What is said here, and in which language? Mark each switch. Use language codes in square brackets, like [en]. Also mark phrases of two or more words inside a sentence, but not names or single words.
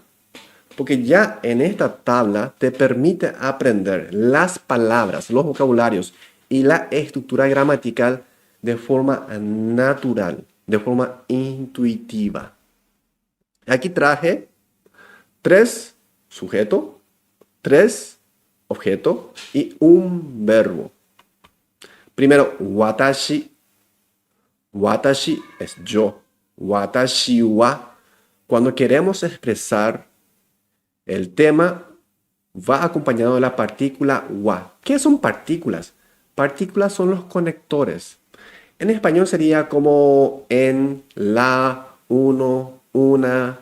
[es] Porque ya en esta tabla te permite aprender las palabras, los vocabularios y la estructura gramatical de forma natural, de forma intuitiva. Aquí traje 3 sujeto, 3 objeto y un verbo. Primero, watashi. Watashi es yo. [ja] 私は. [es] Cuando queremos expresar El tema va acompañado de la partícula wa. ¿Qué son partículas? Partículas son los conectores. En español sería como en, la, uno, una.